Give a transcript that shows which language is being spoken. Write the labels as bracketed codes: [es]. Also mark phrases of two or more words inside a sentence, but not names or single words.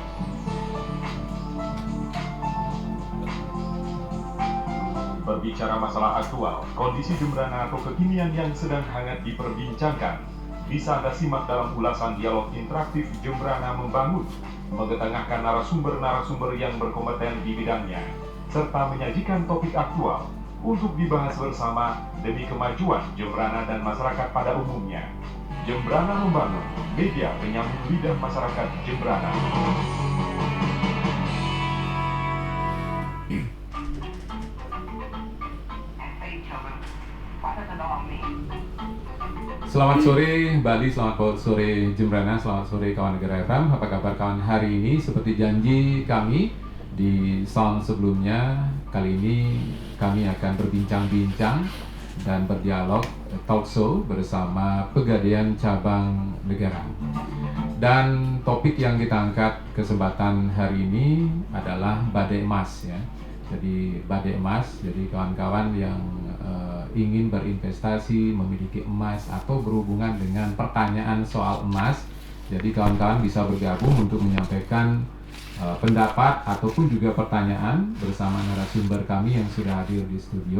[id] Berbicara masalah aktual, kondisi Jembrana atau kekinian yang sedang hangat diperbincangkan, bisa Anda simak dalam ulasan dialog interaktif Jembrana Membangun, mengetengahkan narasumber-narasumber yang berkompeten di bidangnya, serta menyajikan topik aktual untuk dibahas bersama demi kemajuan Jembrana dan masyarakat pada umumnya. Jembrana Membangun, media penyambung lidah masyarakat Jembrana. Selamat sore Bali, selamat sore Jembrana, selamat sore kawan Negara FM. Apa kabar kawan hari ini? Seperti janji kami di sound sebelumnya, kali ini kami akan berbincang-bincang dan berdialog [en] talk show [id] bersama Pegadaian Cabang Negara. Dan topik yang kita angkat kesempatan hari ini adalah badai emas ya. Jadi badai emas, jadi kawan-kawan yang ingin berinvestasi, memiliki emas atau berhubungan dengan pertanyaan soal emas, jadi kawan-kawan bisa bergabung untuk menyampaikan pendapat ataupun juga pertanyaan bersama narasumber kami yang sudah hadir di studio.